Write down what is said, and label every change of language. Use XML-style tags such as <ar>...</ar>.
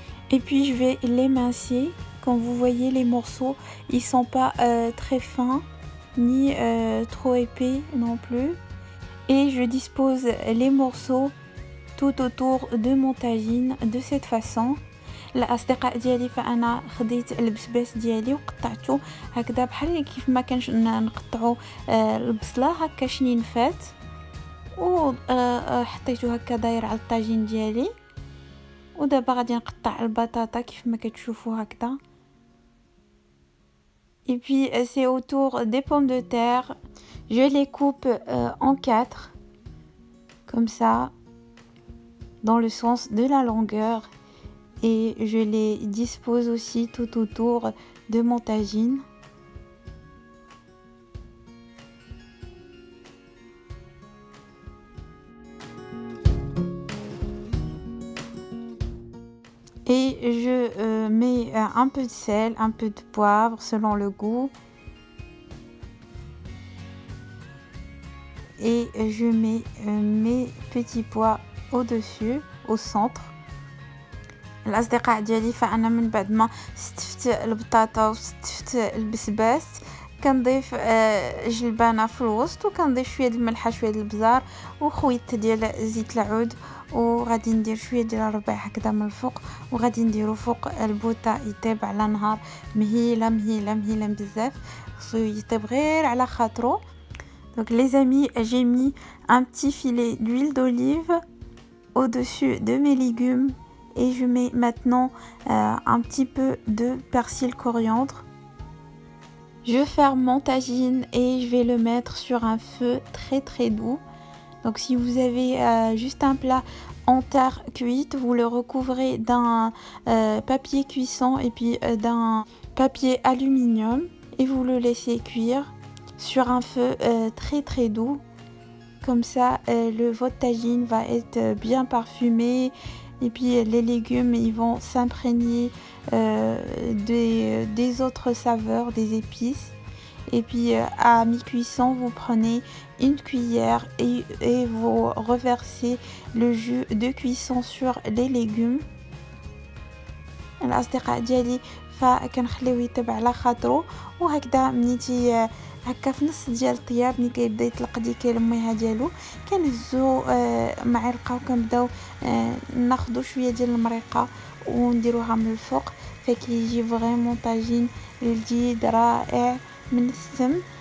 <fr>Et puis je vais l'émincer. Comme vous voyez, les morceaux, ils sont pas très fins ni trop épais non plus. Et je dispose les morceaux tout autour de mon tagine de cette façon.</fr> <ar>الأصدقاء ديالي فأنا خديت البسباس ديالي وقطعته هكذا بحال كيف ما كانش نقطعوا البصله هكا شنينفات، وحطيته هكا داير على الطاجين ديالي، ودابا غادي نقطع البطاطا كيف ما كتشوفوا هكذا.</ar> <fr>Et puis c'est autour des pommes de terre. Je les coupe en 4 comme ça dans le sens de la longueur et je les dispose aussi tout autour de mon tagine. Et je mets un peu de sel, un peu de poivre selon le goût. Et je mets mes petits pois au-dessus, au centre.</fr> <ar>الأصدقاء ديالي فأنا من بعد ما ستفت البطاطا وستفت البسباس كنضيف جلبانة في الوسط وكنضيف شوية ديال الملحة شوية ديال البزار وخويط ديال زيت العود وغادي ندير شويه ديال الربيع هكذا من الفوق وغادي نديرو فوق البوطه يطيب على نهار مهيله مهيله مهيله بزاف خصو يطيب غير على خاطرو.</ar> <fr>Donc les amis, j'ai mis un petit filet d'huile d'olive au-dessus de mes légumes et je mets maintenant un petit peu de persil coriandre. Je ferme mon tagine et je vais le mettre sur un feu très très doux. Donc si vous avez juste un plat en terre cuite, vous le recouvrez d'un papier cuisson et puis d'un papier aluminium et vous le laissez cuire sur un feu très très doux. Comme ça, votre tagine va être bien parfumé et puis les légumes ils vont s'imprégner des autres saveurs, des épices. Et puis à mi-cuisson, vous prenez une cuillère et vous reversez le jus de cuisson sur les légumes.</fr> <ar>الأصدقاء ديالي فكنخليوه يطيب على خاطرو وهكذا منيتي هكا في نص ديال الطياب ملي كيبدا يطلق ديك الميها ديالو كنهزو معلقه وكنبداو ناخذوا شويه ديال المريقه ونديروها من الفوق فكيجي فريمون طاجين لذيذ رائع من السم.</ar>